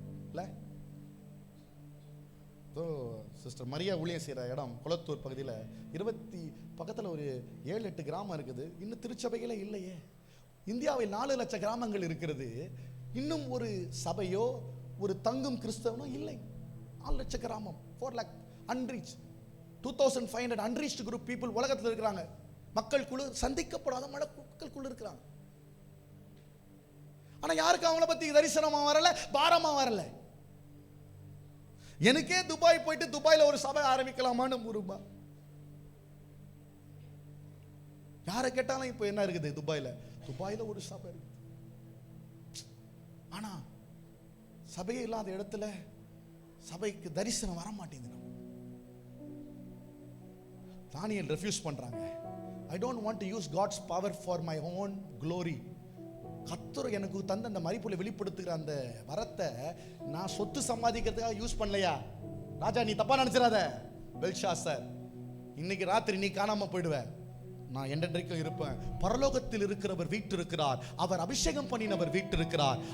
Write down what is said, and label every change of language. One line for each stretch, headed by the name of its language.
Tamil: இல்ல சிஸ்டர் மரியா ஊழியம் செய்கிற இடம் குளத்தூர் பகுதியில் பக்கத்தில் ஒரு 7-8 கிராமம் இருக்குது. இன்னும் திருச்சபைகளே இல்லையே. இந்தியாவில் 4 லட்சம் கிராமங்கள் இருக்கிறது. இன்னும் ஒரு சபையோ ஒரு தங்கும் கிறிஸ்தவனோ இல்லை. 4 லட்சம் கிராமம்,
English: 4 lakh unreached, 2500 unreached group people
Tamil: உலகத்தில் இருக்கிறாங்க. மக்கள் குழு, சந்திக்கப்படாத மக்கள் குழு இருக்கிறாங்க. ஆனா யாருக்கு அவங்கள பத்தி தரிசனமா வரல, பாரமா வரல. எனக்கே துபாய் போயிட்டு துபாயில ஒரு சபை ஆரம்பிக்கலாமான்னு முருமா. யாரை கேட்டாலும் இப்ப என்ன இருக்குது துபாயில ஒரு சபை இருக்கு. ஆனா சபையே இல்லாத இடத்துல சபைக்கு தரிசனம் வர மாட்டேங்குது. தானியேல் ரெஃப்யூஸ் பண்றாங்க.
English: I don't want to use God's power for my own glory.
Tamil: கர்த்தர் எனக்கு தந்த அந்த மரிப்பொருளை வெளிப்படுத்துகிற அந்த வரத்தை நான் சொத்து சம்பாதிக்கிறதுக்காக யூஸ் பண்ணலையா? ராஜா நீ தப்பா நினைச்சிடாத. பெல்ஷாத்சார், இன்னைக்கு ராத்திரி நீ காணாம போயிடுவ, நான் என்றென்றைக்கும் இருப்பேன். பரலோகத்தில் இருக்கிறவர் வீற்றிருக்கிறார், அவர் அபிஷேகம் பண்ணினவர் வீற்றிருக்கிறார்.